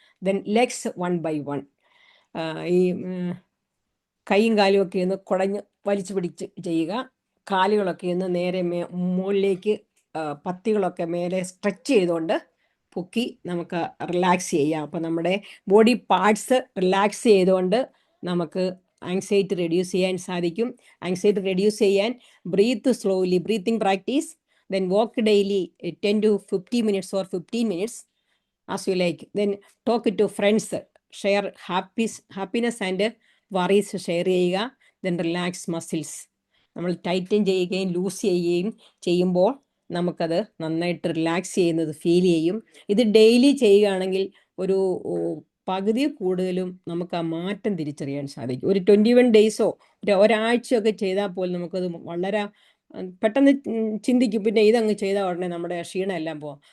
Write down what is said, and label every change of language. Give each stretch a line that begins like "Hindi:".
English: Then legs 1 by 1.
Malayalam: ഈ കൈയും കാലും ഒക്കെ ഒന്ന് കുടഞ്ഞ് വലിച്ചു പിടിച്ച് ചെയ്യുക. കാലുകളൊക്കെ ഒന്ന് നേരെ മുകളിലേക്ക് പത്തികളൊക്കെ മേലെ സ്ട്രെച്ച് ചെയ്തുകൊണ്ട് പൊക്കി നമുക്ക് റിലാക്സ് ചെയ്യാം. അപ്പോൾ നമ്മുടെ ബോഡി പാർട്സ് റിലാക്സ് ചെയ്തുകൊണ്ട് നമുക്ക് ആങ്സൈറ്റി റെഡ്യൂസ് ചെയ്യാൻ സാധിക്കും.
English: Anxiety reduce ചെയ്യാൻ breathe slowly, breathing practice, then walk daily 10 to 50 minutes or 15 minutes as you like. Then talk to friends, share happiness and worries
Malayalam: share ചെയ്യുക.
English: then relax muscles.
Malayalam: നമ്മൾ Titan ചെയ്യുകയും loose ചെയ്യുകയും ചെയ്യുമ്പോൾ നമുക്കത് നന്നായിട്ട് റിലാക്സ് ചെയ്യുന്നത് feel ചെയ്യും. ഇത് ഡെയിലി ചെയ്യുകയാണെങ്കിൽ ഒരു പകുതി കൂടുതലും നമുക്ക് ആ മാറ്റം തിരിച്ചറിയാൻ സാധിക്കും. ഒരു 21 ഡേയ്സോ ഒരാഴ്ചയൊക്കെ ചെയ്താൽ പോലും നമുക്കത് വളരെ പെട്ടെന്ന് ചിന്തിക്കും, പിന്നെ ഇതങ്ങ് ചെയ്താൽ ഉടനെ നമ്മുടെ ക്ഷീണം എല്ലാം പോകാം.